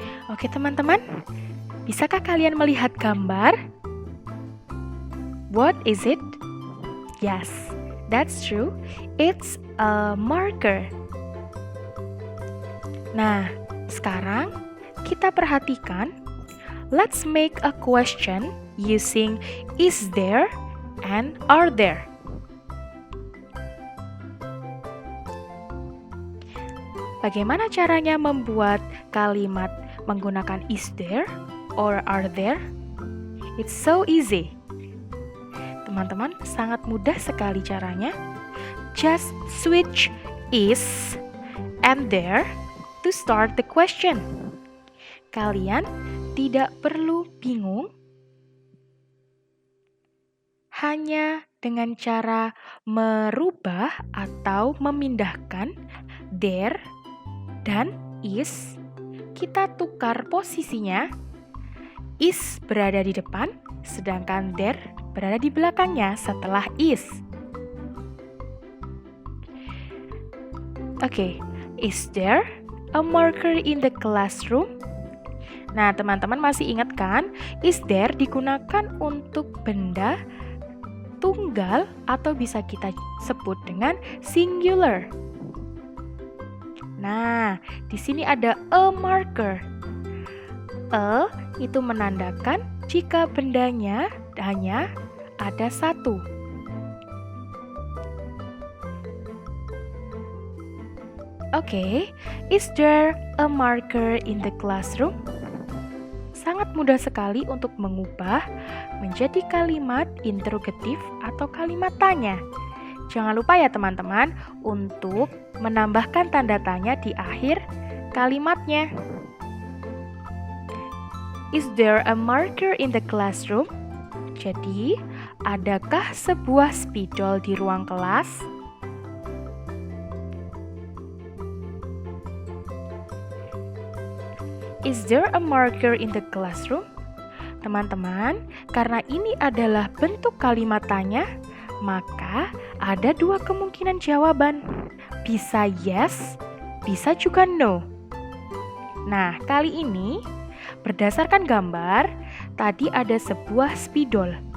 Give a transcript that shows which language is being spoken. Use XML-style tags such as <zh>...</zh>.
<id>Oke teman-teman, bisakah kalian melihat gambar?</id> <en>What is it? Yes, that's true. It's a marker.</en> <id>Nah, sekarang kita perhatikan.</id> <en>Let's make a question using is there and are there.</en> <id>Bagaimana caranya membuat kalimat menggunakan is there or are there?</id> <en>It's so easy.</en> <id>Teman-teman, sangat mudah sekali caranya.</id> <en>Just switch is and there to start the question.</en> <id>Kalian tidak perlu bingung, hanya dengan cara merubah atau memindahkan there dan is, kita tukar posisinya. Is berada di depan, sedangkan there berada di belakangnya setelah is.</id> <en>Oke, is there a marker in the classroom?</en> <id>Nah, teman-teman masih ingat kan? Is there digunakan untuk benda tunggal atau bisa kita sebut dengan singular. Nah, di sini ada a marker. A itu menandakan jika bendanya hanya ada 1.</id> <en>Oke, is there a marker in the classroom?</en> <id>Sangat mudah sekali untuk mengubah menjadi kalimat interrogatif atau kalimat tanya. Jangan lupa ya teman-teman untuk menambahkan tanda tanya di akhir kalimatnya.</id> <en>Is there a marker in the classroom?</en> <id>Jadi, adakah sebuah spidol di ruang kelas?</id> <en>Is there a marker in the classroom?</en> <id>Teman-teman, karena ini adalah bentuk kalimat tanya, maka ada 2 kemungkinan jawaban. Bisa yes, bisa juga no. Nah, kali ini berdasarkan gambar, tadi ada sebuah spidol.</id>